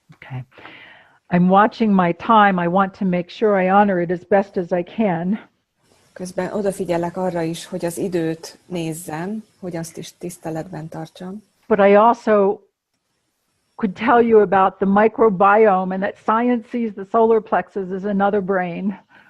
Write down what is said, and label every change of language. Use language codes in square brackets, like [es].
[en] Okay. I'm watching my time. I want to make sure I honor it as best as I can. [hu] Közben odafigyelek arra is, hogy az időt nézzem, hogy azt is tiszteletben tartsam. [en] But I also could tell you about the microbiome and that science sees the solar plexus as another brain.